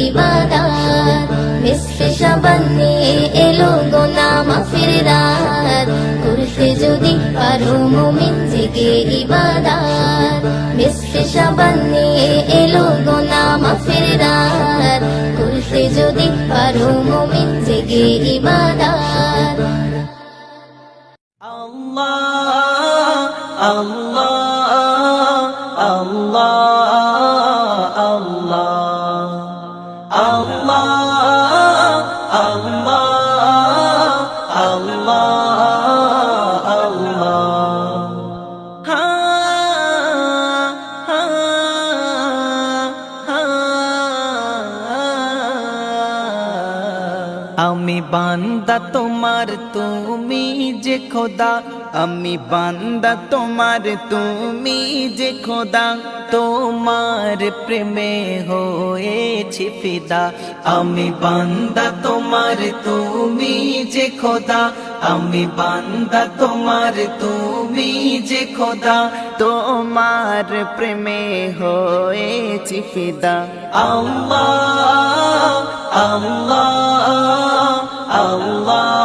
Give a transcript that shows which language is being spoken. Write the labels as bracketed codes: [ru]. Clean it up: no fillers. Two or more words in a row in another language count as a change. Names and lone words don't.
[bn] ইবাদত বিস্ফি শাবান নিয়ে এলো গোনা মাগফিরাত করতে যদি পারো মুমিন জেগে ইবাদত বিস্ফি শাবান নিয়ে এলো গোনা মাগফিরাত করতে যদি পারো মুমিন জেগে ইবাদত [ar] Allah, Allah, Allah, Allah, Allah, Allah, Allah, ha, ha, ha. [bn] আমি বান্দা তোমার তুমি যে খোদা আমি বান্দা তোমার তুমি যে খোদা তোমার প্রেমে হয়েছি ফিদা আমি বান্দা তোমার তুমি যে খোদা আমি বান্দা তোমার তুমি যে খোদা তোমার প্রেমে হয়েছি ফিদা আল্লাহ আল্লাহ আল্লাহ